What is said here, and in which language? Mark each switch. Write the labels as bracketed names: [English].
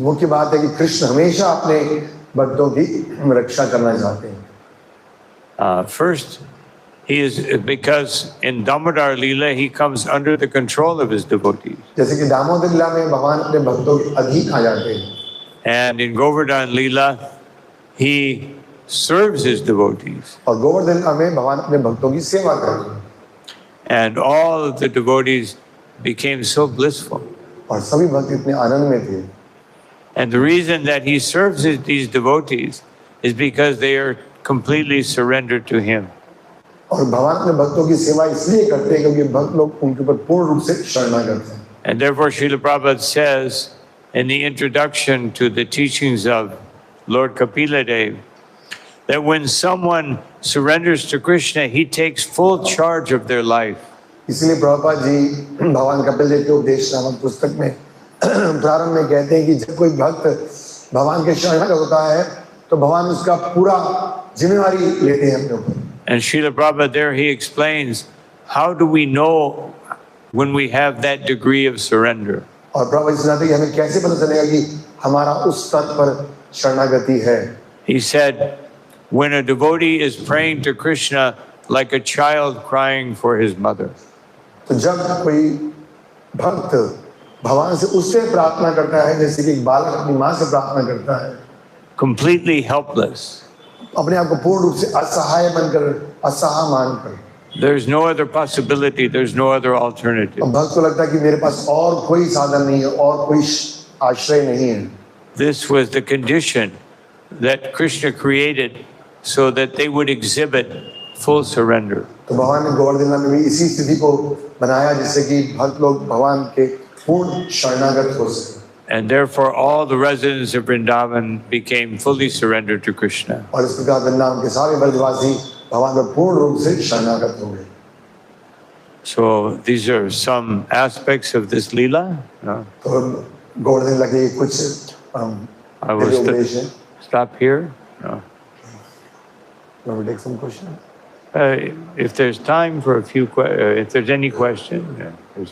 [Hindi] मुख्य बात है कि कृष्ण हमेशा अपने भक्तों की रक्षा करना चाहते हैं। [English] First, because in Damodar Leela, he comes under the control of his devotees. [Hindi] जैसे कि दामोदर लीला में भगवान अपने भक्तों के अधीन आ जाते हैं। [English] And in Govardhan Leela, he serves his devotees. [Hindi] और गोवर्धन लीला में भगवान अपने भक्तों की सेवा करते हैं। [English] And all of the devotees became so blissful. [Hindi] और सभी भक्त इतने आनंद में थे। [English] And the reason that he serves these devotees is because they are completely surrendered to him. [Hindi] और भगवान अपने भक्तों की सेवा इसलिए करते हैं क्योंकि भक्त लोग उनके ऊपर पूर्ण रूप से शरणागत हैं। [English] And therefore Srila Prabhupada says in the introduction to the teachings of Lord Kapila Dev that when someone surrenders to Krishna, he takes full charge of their life. [Hindi] इसलिए प्रभुपाद जी भगवान कपिल देव के उपदेश नामक पुस्तक में प्रारंभ में कहते हैं कि जब कोई भक्त भगवान के शरणागत होता है तो भगवान उसका पूरा जिम्मेवारी लेते हैं अपने ऊपर। [English] And Srila Prabhupada there he explains how do we know when we have that degree of surrender. [Hindi] और प्रभु जी बताते हैं कि हमें कैसे पता चलेगा कि हमारा उस स्तर पर शरणागति है। [English] He said when a devotee is praying to Krishna like a child crying for his mother. [Hindi] तो जब कोई भक्त भगवान से उससे प्रार्थना करता है जैसे कि एक बालक अपनी माँ से प्रार्थना करता है, [English] completely helpless. [Hindi] अपने आप को पूर्ण रूप से असहाय बनकर असहाय मानकर, [English] There's no other possibility, there's no other alternative. [Hindi] भक्त को लगता है कि मेरे पास और कोई साधन नहीं है और कोई आश्रय नहीं है। [English] This was the condition that Krishna created so that they would exhibit full surrender. [Hindi] तो भगवान ने गोवर्धन लीला में भी इसी स्थिति को बनाया जिससे कि भक्त लोग भगवान के पूर्ण शरणागत हो सके। [English] And therefore, all the residents of Vrindavan became fully surrendered to Krishna. [Hindi] और इस प्रकार वृंदावन के सारे ब्रजवासी भगवान पर पूर्ण रूप से शरणागत हो गए। [English] So these are some aspects of this Leela. [Hindi] तो गोवर्धन लीला के कुछ [English] I will [Hindi] उपदेश हैं। [English] stop here. No. Can we take some question? If there's time for a few, if there's any question, there's